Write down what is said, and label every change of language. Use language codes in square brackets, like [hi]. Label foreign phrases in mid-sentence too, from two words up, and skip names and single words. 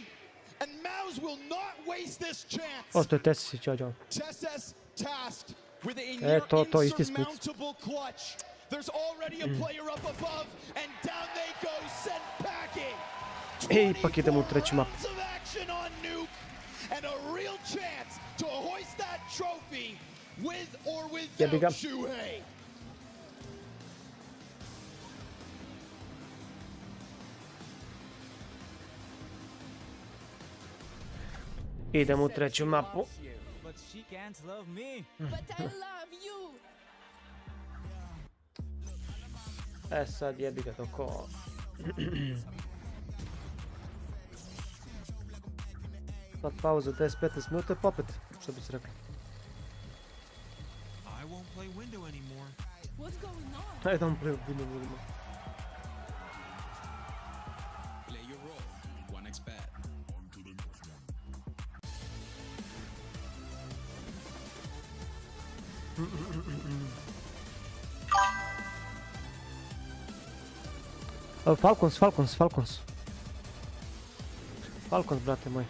[en] And MOUZ will not waste this chance. Tesses tasked with a near insurmountable clutch. There's already a player up above, and down they go, sent packing. 24 rounds of action on Nuke, and a real chance to hoist that trophy with or without Shuhei. [sr] Idemo u treću mapu. [en] But she can't love me. But I love you. [sr] E sad jebi ga to ko. Sad pauza 10-15 minuta pa opet, što bi se rekao. [en] I won't play window anymore. What's going on? [sr] Ajde da mu vidimo ljudima. [en] Play your role. 1x bet. [sr] Falcons. Falcons, brate moj.